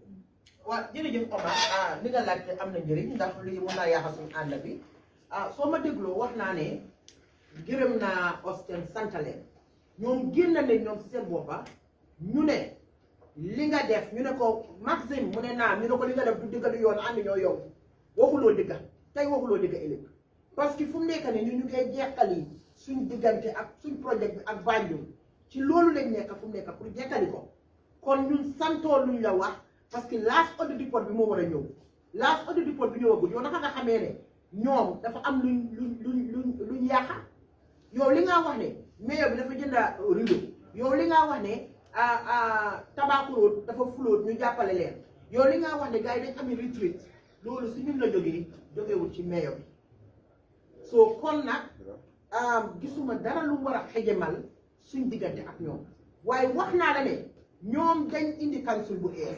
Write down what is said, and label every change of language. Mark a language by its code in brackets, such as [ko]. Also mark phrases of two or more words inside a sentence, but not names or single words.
[wo] waaw jërëjëf Omar li nga laajte am na njëriñ ndax lii mun naa yàq suñu ànd bi soo ma dégloo wax naa ne gërëm naa Austin santaleen ñoom génn nañ ñoom si seen boppa ñu ne li nga def ñu ne ko Maxime mu ne naam ñu ne ko li nga def du dëgg du yoon ànd ñoo yow waxuloo dëgg tey waxuloo dëgg ëllëg [fr] parce que [wo] fu mu nekk nii ñu ngay jeexali suñ diggante ak suñ projet bi ak Banjul ci loolu lañ nekk fu mu nekk pour jeexali ko kon ñun santoo luñ la wax [fr] parce que [en] last audit report [wo] bi moo war a ñëw [en] last audit report [wo] bi ñëwagul yow naka nga xamee ne ñoom dafa am luñ yàqa yow li nga wax ne mayor bi dafa jënda rido yow li nga wax ne tabakuloot dafa fuloot ñu jàppale leen yow li nga wax ne gars yi dañ ami retreat loolu si ñun la jógewul ci mayor bi soo kon nag gisuma dara lu war a xejamal suñ diggante ak ñoom waaye wax naa la ne ñoom dañ indi council bu